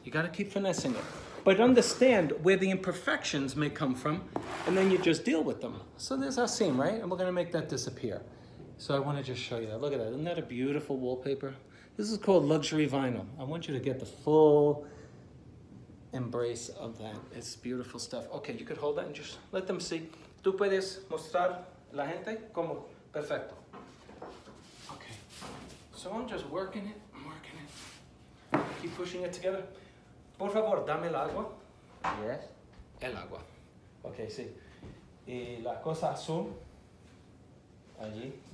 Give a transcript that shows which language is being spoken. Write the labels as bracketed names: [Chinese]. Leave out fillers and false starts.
[English] You gotta keep finessing it. But understand where the imperfections may come from, and then you just deal with them. So there's our seam, right? And we're gonna make that disappear. So I wanna just show you that. Look at that, isn't that a beautiful wallpaper? This is called luxury vinyl. I want you to get the full embrace of that. It's beautiful stuff. Okay, you could hold that and just let them see. [Spanish] Tú puedes mostrar la gente como perfecto. [English] Okay, so I'm just working it. Keep pushing it together. [Spanish] Por favor, dame el agua. [English] Yes. [Spanish] El agua. Okay, sí. Y la cosa azul. Allí.